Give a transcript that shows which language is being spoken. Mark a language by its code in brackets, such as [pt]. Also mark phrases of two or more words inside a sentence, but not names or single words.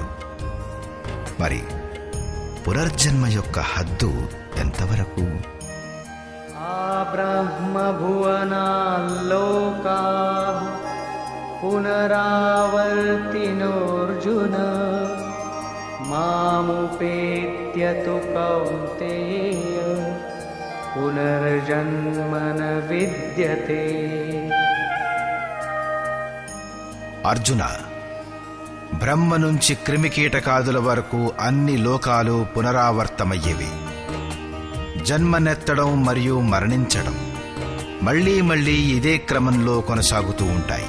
[te] మరి పునర్జన్మ యొక్క హద్దు ఎంతవరకు? [sa] ఆ బ్రహ్మభువనాల్లోకాః పునరావర్తినోర్జున मामुपेत्य तु कौन्तेय पुनर्जन्म न विद्यते। [te] అర్జున, బ్రహ్మ నుంచి క్రిమికీటకాదుల వరకు అన్ని లోకాలు పునరావర్తమయ్యేవి. జన్మనెత్తడం మరియు మరణించడం మళ్లీ మళ్లీ ఇదే క్రమంలో కొనసాగుతూ ఉంటాయి.